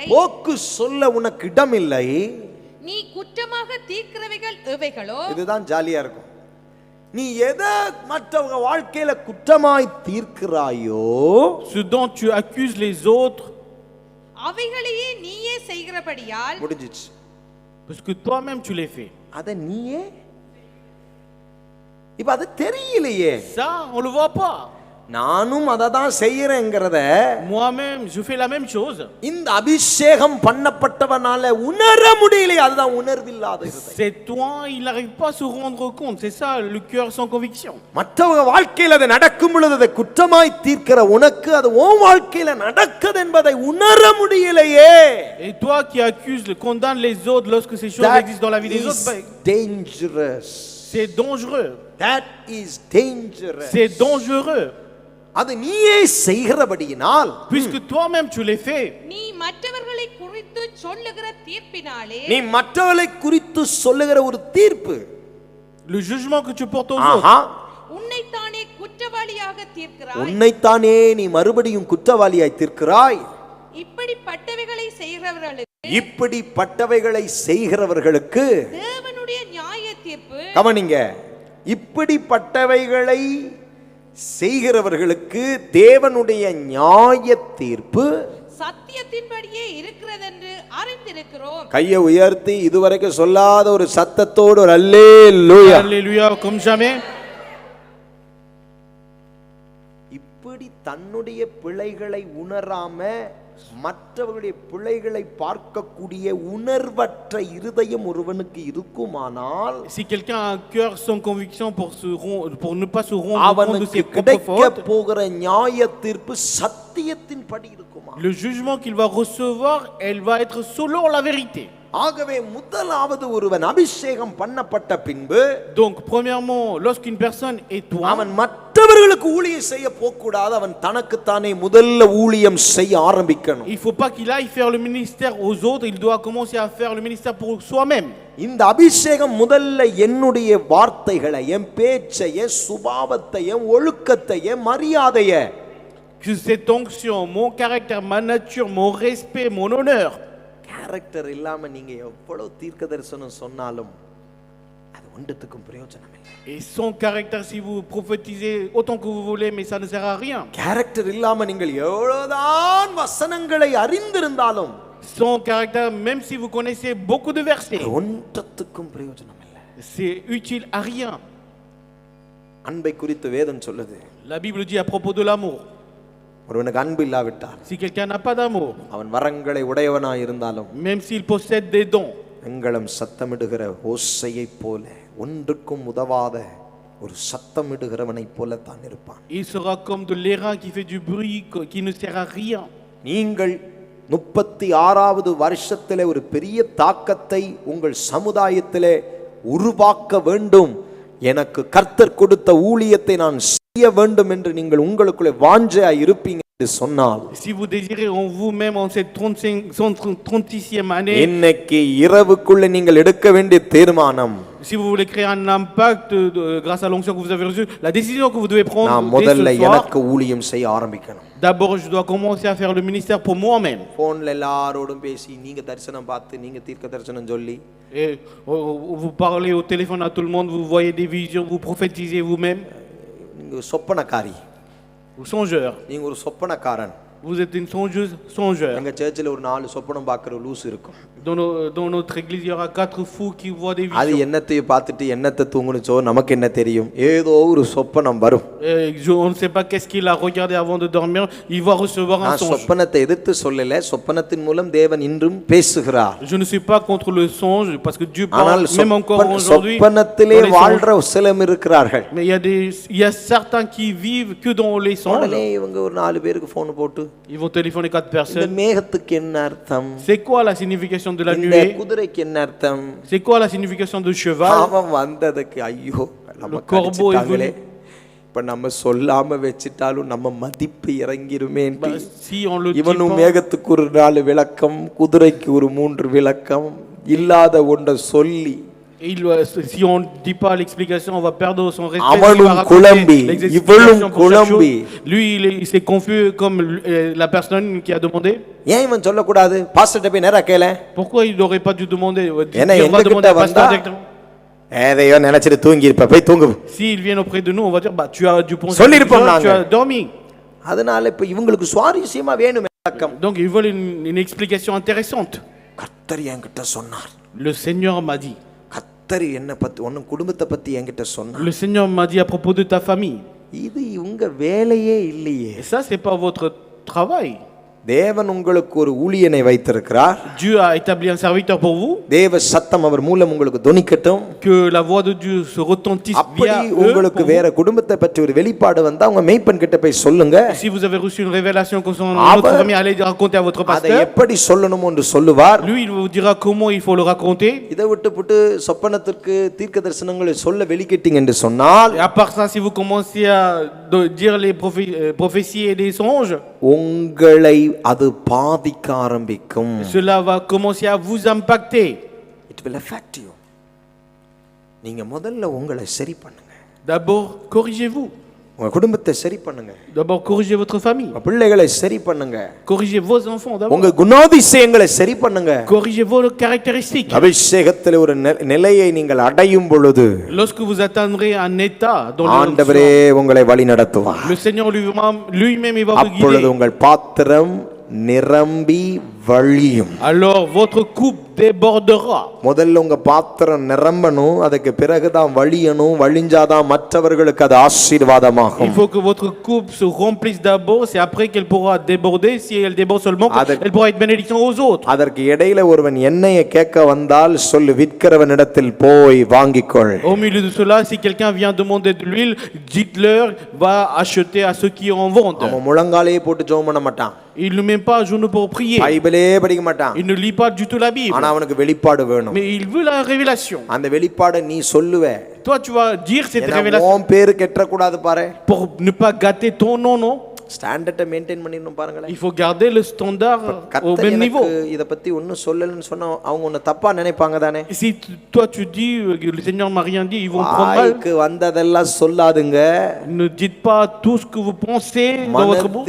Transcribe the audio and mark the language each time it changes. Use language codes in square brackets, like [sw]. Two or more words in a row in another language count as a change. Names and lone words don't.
[ta] போக்கு சொல்ல உனக்கு இடமில்லை. நீ குற்றமாக தீர்க்கிறவைகள் எவைகளோ, இதுதான் ஜாலியா இருக்கும். நீ எதை மற்றவங்க வாழ்க்கையில குற்றமாய் தீர்க்கிறாயோ, [fr] ce dont tu accuses les autres, [ta] அவைகளையே நீயே செய்கிறபடியால் முடிஞ்சிச்சு. [fr] parce que toi-même tu les fais. [ta] அத நீயே, இப்ப அது தெரியலையே. [fr] Ça, on le voit pas. [ta] நானும் அதை தான் செய்யறேங்கிறத, [fr] Moi-même, je fais la même chose. [ta] இந்த அபிஷேகம் பண்ணப்பட்டவனால உணர முடியலையே. அதுதான் உணர்வில்லாத இருதயம். [fr] C'est toi, il n'arrive pas à se rendre compte. C'est ça, le cœur sans conviction. [ta] மற்றவங்க வாழ்க்கையில் அது நடக்கும் பொழுது அதை குற்றமாய் தீர்க்கிற உனக்கு அது உன் வாழ்க்கையில நடக்குது என்பதை உணர முடியலையே. [fr] Et toi qui accuses, condamnes les autres lorsque ces choses existent dans la vie des autres, dangerous. C'est dangereux. [en] That is dangerous. [fr] C'est dangereux. [ta] அது நீயே செய்கிறபடியினால், [fr] puisque toi-même tu les fais, [ta] நீ மற்றவர்களை குறித்து சொல்லுகிற தீர்ப்பினாலே, நீ மற்றவர்களை குறித்து சொல்லுகிற ஒரு தீர்ப்பு, [fr] le jugement que tu portes aux autres, [ta] உன்னைத்தானே குற்றவாளியாக தீர்க்கிறாய். உன்னைத்தானே நீ மறுபடியும் குற்றவாளியாய் தீர்க்கிறாய். இப்படிப்பட்டவைகளை செய்கிறவர்களுக்கு தேவனுடைய நியாய தீர்ப்பு, கவனிங்க, இப்படிப்பட்டவைகளை செய்கிறவர்களுக்கு தேவனுடைய நியாய தீர்ப்பு சத்தியத்தின்படியே இருக்கிறது என்று அறிந்திருக்கிறோம். கையை உயர்த்தி இதுவரைக்கும் சொல்லாத ஒரு சத்தத்தோடு ஒரு அல்லேலூயா. [fr] அல்லேலூயா comme jamais. [ta] இப்படி தன்னுடைய பிழைகளை உணராம மற்றவர்களுடைய பிழைகளை பார்க்கக்கூடிய உணர்வற்ற இருதயம் ஒருவனுக்கு இருக்குமானால், [fr] si quelqu'un a un cœur sans conviction pour ne pas se rendre compte de ses propres fautes, [ta] போகிற நியாய தீர்ப்பு சத்தியத்தின்படி இருக்குமா? [fr] le jugement qu'il va recevoir, elle va être selon la vérité. [ta] ஆகவே முதலாவது ஒருவன் அபிஷேகம் பண்ணப்பட்ட பின்பு [fr] Donc, premièrement, lorsqu'une personne est toi, [ta] அவன் மற்றவர்களுக்கு ஊழியம் செய்ய போகக்கூடாது. அவன் தனக்குத்தானே முதல்ல ஊழியம் செய்ய ஆரம்பிக்கணும். [fr] il ne faut pas qu'il aille faire le ministère aux autres, il doit commencer à faire le ministère pour soi-même. [ta] இந்த அபிஷேகம் முதல்ல என்னுடைய வார்த்தைகளை, என் பேச்சை, என் சுபாவத்தை, என் ஒழுக்கத்தை, என் மரியாதையை, [fr] Que cette onction, mon caractère, ma nature, mon respect, mon honneur. [ta] கேரக்டர் இல்லாம நீங்க எவ்வளவு தீர்க்கதரிசனம் சொன்னாலும் அது ஒன்றுத்துக்கும் பிரயோஜனம் இல்லை. [fr] Et sans caractère, si vous prophétisez autant que vous voulez, mais ça ne sert à rien. [ta] கேரக்டர் இல்லாம நீங்கள் எவ்வளவுதான் வசனங்களை அறிந்திருந்தாலும் [fr] Sans caractère, même si vous connaissez beaucoup de versets, [ta] ஒன்றுத்துக்கும் பிரயோஜனம் இல்லை. [fr] c'est utile à rien. [ta] அன்பை குறித்து வேதம் சொல்லுது. [fr] La Bible dit à propos de l'amour. [ta] ஒருவனுக்கு அன்பு இல்லாவிட்டால் [fr] Si quelqu'un n'a pas d'amour, [ta] அவன் வரங்களை உடையவனாய் இருந்தாலும் [fr] même s'il possède des dons, [ta] எங்களும் சத்தமிடுகிற ஓசையைப் போல ஒன்றுக்கும் உதவாத ஒரு சத்தமிடுகிறவனைப் போல தான் இருப்பான். [fr] il sera comme de l'airain qui fait du bruit, qui ne sert à rien. [ta] நீங்கள் 36வது வருஷத்திலே ஒரு பெரிய தாக்கத்தை உங்கள் சமுதாயத்திலே உருவாக்க வேண்டும், எனக்கு கர்த்தர் கொடுத்த ஊழியத்தை நான் செய்ய வேண்டும் என்று நீங்கள் உங்களுக்குள்ளே வாஞ்சையா இருப்பீங்க என்று சொன்னால், [fr] Si vous désirez en vous-même en cette 36e année, [ta] இன்னைக்கு இரவுக்குள்ளே நீங்கள் எடுக்க வேண்டிய தீர்மானம், [fr] si vous voulez créer un impact grâce à l'onction que vous avez reçue, la décision que vous devez prendre [ta] நான் [fr] dès [ta] முதல்ல [fr] ce soir, [ta] எனக்கு ஊழியம் செய்ய ஆரம்பிக்கணும். [fr] d'abord je dois commencer à faire le ministère pour moi-même. [ta] போன்ல எல்லாரோடும் பேசி நீங்க தரிசனம் பார்த்து நீங்க தீர்க்க தரிசனம் சொல்லி [fr] Et vous parlez au téléphone à tout le monde, vous voyez des visions, vous prophétisez vous-même. [ta] நீங்க சொப்பனக்காரி, [fr] Ou songeur. [ta] நீங்க ஒரு சொப்பனக்காரன். [fr] Vous êtes une songeuse, songeur. [ta] எங்க சர்ச்சில் ஒரு 4 சொப்பனம் பார்க்குற லூஸ் இருக்கும். [fr] Dans notre église, il y aura 4 fous qui voient des [ta] அது [fr] visions. [ta] என்னத்தையும் பார்த்துட்டு என்னத்தை தூங்குனுச்சோ நமக்கு என்ன தெரியும், ஏதோ ஒரு சொப்பனம் வரும். [fr] On ne sait pas qu'est-ce qu'il a regardé avant de dormir, il va recevoir un [ta] நான் [fr] songe. [ta] சொப்பனத்தை எதிர்த்து சொல்லல, சொப்பனத்தின் மூலம் தேவன் இன்றும் பேசுகிறார். [fr] Je ne suis pas contre le songe, parce que Dieu parle [ta] ஆனால் [fr] même encore aujourd'hui. [ta] சொப்பனத்திலே [fr] dans les songes. [ta] வாழ்ற சிலர் இருக்கிறார்கள். [fr] Mais il y a certains qui vivent que dans les songes. [ta] உடனே இவங்க ஒரு 4 பேருக்கு போன் போட்டு [fr] Ils vont téléphoner 4 [ta] இந்த [fr] personnes. [ta] மேகத்துக்கு என்ன அர்த்தம், [fr] C'est quoi la signification de la [ta] இந்த [fr] nuée? [ta] குதிரைக்கு என்ன அர்த்தம், [fr] C'est quoi la signification de cheval? [ta] அவன் வந்ததுக்கு ஐயோ நம்ம [fr] Le corbeau est [ta] கடிச்சிட்டாங்களே, [fr] venu. [ta] இப்ப நம்ம சொல்லாம வச்சிட்டாலும் நம்ம மதிப்பு இறங்கிருமே. [fr] Si on le dit [ta] இவனும் [fr] pas, [ta] மேகத்துக்கு ஒரு 4 விளக்கம், குதிரைக்கு ஒரு 3 விளக்கம், இல்லாத ஒன்றை சொல்லி [fr] si on ne dit pas l'explication, on va perdre son respect. [ta] அவனும் [fr] Il va raconter [ta] குழம்பி, [fr] les [ta] இவளும் [fr] explications pour chaque [ta] குழம்பி. [fr] chose. Lui, il s'est confus comme la personne qui a demandé. [ta] ஏன் இவன் சொல்லக்கூடாது, பாஸ்டர்ட்ட போய் நேரா கேள, [fr] Pourquoi il n'aurait pas dû demander? [ta] ஏன்னா [fr] On va demander [ta] எங்ககிட்ட [fr] à pasteur [ta] வந்தா [fr] directement. [ta] ஏதையோ நினைச்சிட்டு தூங்கி இருப்ப, போய் தூங்கு. [fr] S'ils viennent auprès de nous, on va dire, bah, tu as dû penser, [ta] சொல்லிருப்போம் [fr] tu [ta] நாங்க. [fr] as dormi. [ta] அதனால இப்ப இவங்களுக்கு சுவாரஸ்யமா வேணும் விளக்கம். [fr] Donc ils veulent une explication intéressante. [ta] கர்த்தர் என்கிட்ட சொன்னார், [fr] Le Seigneur m'a dit. [ta] கர்த்தர் என்ன பத்தி உன் குடும்பத்தை பத்தி என்கிட்ட சொன்னார். [fr] Le Seigneur m'a dit à propos de ta famille. [ta] இது உங்க வேலையே இல்லையே. [fr] Et ça, c'est pas votre travail. [ta] தேவன் உங்களுக்கு ஒரு ஊழியனை வைத்திருக்கிறார். [fr] Dieu a établi un serviteur pour vous. [ta] தேவ சத்தம் அவர் மூலம் உங்களுக்கு தொனிக்கட்டும். [fr] Que la voix de Dieu se retentisse [ta] அப்படி [fr] via eux. [ta] உங்களுக்கு [fr] pour [ta] வேற குடும்பத்தை பற்றி ஒரு வெளிப்பாடு வந்தா உங்க மேய்ப்பன் கிட்ட போய் சொல்லுங்க. [fr] vous. Si vous avez reçu une révélation concernant notre famille, allez raconter à votre [ta] அதை [fr] pasteur. [ta] எப்படி சொல்லணும் என்று சொல்லுவார். [fr] Lui, il vous dira comment il faut le raconter. [ta] இதை விட்டு சொப்பனத்திற்கு தீர்க்க தரிசனங்களை சொல்ல வெளிக்கிட்டீங்க என்று சொன்னால், [fr] Et à part ça, si vous commencez à dire les prophéties et des songes, [ta] உங்களை அது பாதிக்க ஆரம்பிக்கும். [fr] cela va commencer à vous impacter. [en] It will affect you. [ta] நீங்க முதல்ல உங்களை சரி பண்ணுங்க. [fr] D'abord, corrigez-vous. [ta] உங்க குடும்பத்தை சரி பண்ணுங்க. [fr] D'abord, corrigez votre famille. [ta] உங்க பிள்ளைகளை சரி பண்ணுங்க. [fr] Corrigez vos enfants d'abord. [ta] உங்க குணாதிசயங்களை சரி பண்ணுங்க. [fr] Corrigez vos caractéristiques. [ta] அபிஷேகத்தில் ஒரு நிலையை நீங்கள் அடையும் பொழுது [fr] Lorsque vous atteindrez un état dans [ta] ஆண்டவரே உங்களை வழி நடத்துவார். [fr] le Seigneur lui-même il va vous [ta] அப்பொழுது [fr] guider. [ta] உங்கள் பாத்திரம் நிரம்பி வழியும். [fr] Alors votre coupe débordera. [ta] முதல்ல உங்க பாத்திரம் நிரம்பணும், அதுக்கு பிறகுதான் வழியணும். வழிஞ்சாதான் மற்றவர்களுக்கு அது ஆசீர்வாதமாகும். [fr] Il faut que votre coupe se remplisse d'abord, c'est après qu'elle pourra déborder. Si elle déborde seulement, elle pourra être bénédiction aux autres. [ta] அதற்கு இடையில ஒருவன் எண்ணெயை கேட்க வந்தால் சொல்லு, விற்கிறவனிடத்தில் போய் வாங்கிக்கொள். [fr] Au milieu de cela, si quelqu'un vient demander de l'huile, dites-leur, va acheter à ceux qui en vendent. [ta] அவன் முழங்காலே போட்டு ஜெபம் பண்ண மாட்டான், [fr] Il ne met pas à genoux pour prier. [ta] பைபிளே படிக்க மாட்டான், [fr] Il ne lit pas du tout la Bible. [ta] ஆனா ஆனா அவனுக்கு வெளிப்பாடு வேணும். [fr] Mais il veut la révélation. [ta] அந்த வெளிப்பாடை நீ சொல்லுவே. [fr] Toi, tu vas dire cette révélation. [ta] உன் பேரு கெட்டற கூடாது பாரு. [fr] Pour ne pas gâter ton nom, non? [en] standard maintain [ta] பண்ணிடணும் பாருங்களேன். [fr] Il faut garder le standard au même niveau. [ta] இத பத்தி ஒன்னும் சொல்லலன்னு சொன்னா அவங்க உன்னை தப்பா நினைப்பாங்க தானே. [fr] Si toi tu dis que le Seigneur m'a rien dit, ils vont prendre mal. [ta] வாய்க்கு வந்ததெல்லாம் சொல்லாதுங்க. [fr] Ne dites pas tout ce que vous pensez dans votre bouche.